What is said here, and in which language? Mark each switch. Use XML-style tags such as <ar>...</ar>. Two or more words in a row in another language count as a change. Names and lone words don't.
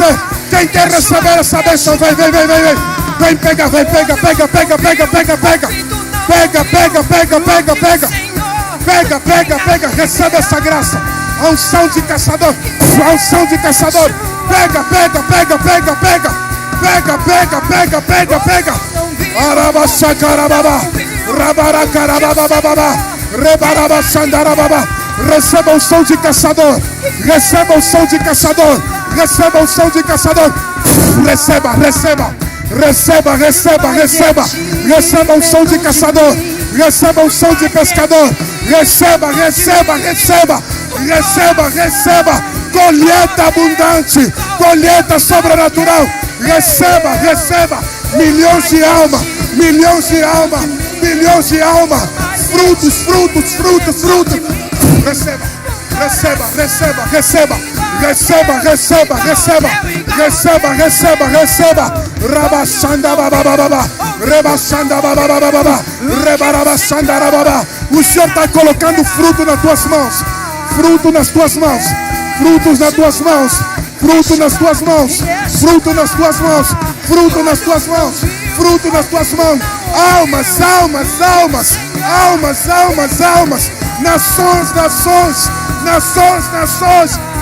<pt>Quem quer receber essa bênção, vem, vem, vem, vem, vem. Vem, pega, vem, pega, pega, pega, pega, pega, pega. Pega, pega, pega, pega, pega. Pega, pega, pega, recebe essa graça. A unção de caçador, a unção de caçador. Pega, pega, pega, pega, pega. Pega, pega, pega, pega, pega. Arabaxacarababa. Rabaracarababa. Rebarabaxandarababa. Receba o som de caçador. Receba o som de caçador. Receba o som de caçador. Receba, receba. Receba, receba, receba. Receba o som de caçador. Receba o som de pescador. receba, receba, receba, receba, receba, colheita abundante, colheita sobrenatural, receba, receba, milhões de almas, milhões de almas, milhões de almas, frutos, frutos, frutos, frutos, receba, receba, receba, receba, receba, receba, receba, receba, receba, receba, rabaxanda babababa, rebaxanda babababa, rebarabaxanda babababa. O Senhor está colocando fruto nas tuas mãos, fruto nas tuas mãos, frutos nas tuas mãos, fruto nas tuas mãos, fruto nas tuas mãos, fruto nas tuas mãos, fruto nas tuas mãos, almas, almas, almas, almas, almas, almas, nações, nações, nações, nações.</pt>